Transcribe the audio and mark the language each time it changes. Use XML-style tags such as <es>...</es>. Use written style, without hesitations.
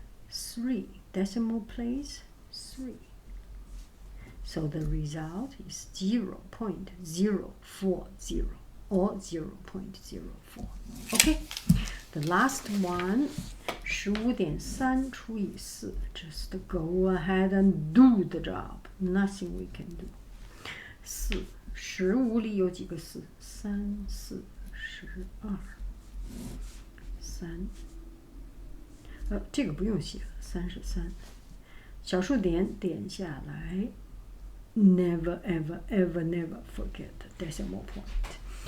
<en>3 decimal place. 3. So the result is 0.040 or 0.04. Okay, the last one, 15.3除以4. Just go ahead and do the job. Nothing we can do.</en> <zh>4 15里有几个4 3 4 12 3这个不用写了33。小数点点下来。</zh> <en>Never, ever, ever, never forget decimal point.</en>